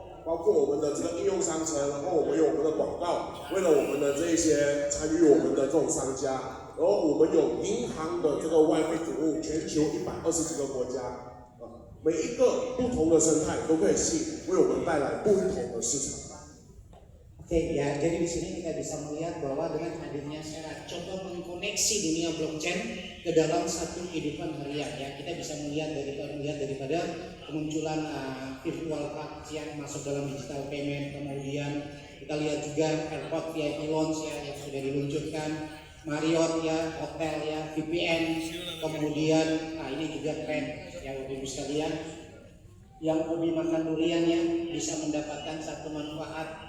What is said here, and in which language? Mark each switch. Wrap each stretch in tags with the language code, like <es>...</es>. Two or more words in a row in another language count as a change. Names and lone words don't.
<zh>包括我们的这个应用商城，然后我们有我们的广告，为了我们的这一些参与我们的这种商家，然后我们有银行的这个外汇服务，全球120几个国家，每一个不同的生态都可以吸引，为我们带来不同的市场。</zh> <id>Oke ya, jadi di sini kita bisa melihat bahwa dengan hadirnya Sarah coba mengkoneksi dunia blockchain ke dalam satu kehidupan harian ya. Kita bisa melihat daripada kemunculan</id> <en>virtual card</en> <id>yang masuk dalam</id> <en>digital payment,</en> <id>kemudian kita lihat juga</id> <en>airport VIP launch</en> <id>ya yang sudah diluncurkan, Marriott ya, hotel ya, VPN, kemudian ini juga keren ya Bapak Ibu sekalian, yang hobi makan durian ya bisa mendapatkan satu manfaat.</id>